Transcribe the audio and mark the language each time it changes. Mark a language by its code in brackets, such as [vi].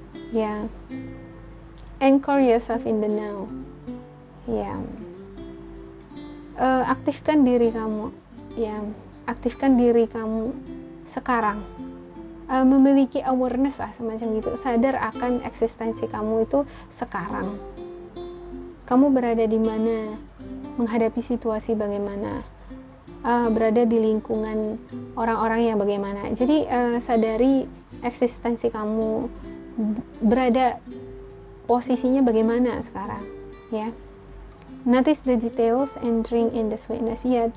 [en] Ya, anchor yourself in the now. [id] Ya, aktifkan diri kamu. Ya, aktifkan diri kamu sekarang. Memiliki awareness semacam gitu, sadar akan eksistensi kamu itu sekarang. Kamu berada di mana, menghadapi situasi bagaimana, berada di lingkungan orang-orang yang bagaimana. Jadi sadari eksistensi kamu, berada posisinya bagaimana sekarang, ya. [en] Notice the details and drink in the sweetness, ya.